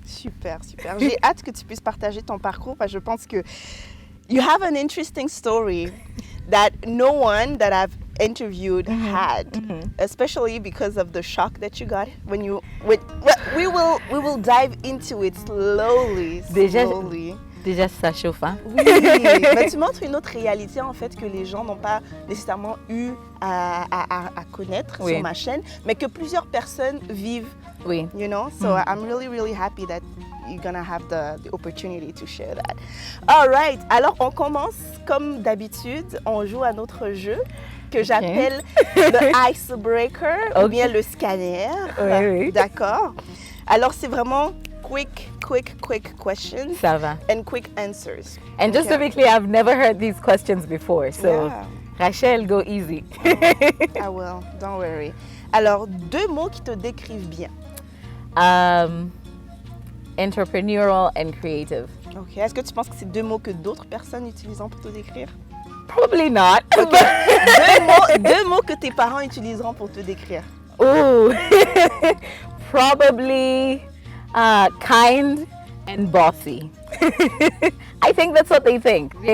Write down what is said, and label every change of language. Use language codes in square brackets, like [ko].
[fr] Super. J'ai hâte que tu puisses partager ton parcours parce que je pense que [en] you have an interesting story that no one that I've interviewed had, especially because of the shock that you got when you. We will dive into it slowly. [fr] Déjà ça chauffe, hein? Oui, mais tu montres une autre réalité en fait que les gens n'ont pas nécessairement eu à connaître sur ma chaîne, mais que plusieurs personnes vivent. Oui. [en] You know, so I'm really happy that you're gonna have the opportunity to share that. All right, [fr] alors on commence comme d'habitude, on joue à notre jeu que j'appelle le icebreaker ou bien le scanner. Oui. D'accord. Alors c'est vraiment [en] quick questions. [fr] Ça va. [en] And quick answers. And just to be clear, I've never heard these questions before, so Rachel, go easy. I will, don't worry. [fr] Alors 2 mots qui te décrivent bien. [en] Entrepreneurial and creative. Ok. [fr] Est-ce que tu penses que c'est 2 mots que d'autres personnes utiliseront pour te décrire? [en] Probably not. Okay. [fr] 2 mots que tes parents utiliseront pour te décrire. Ooh. [en] Probably kind and bossy. I think that's what they think.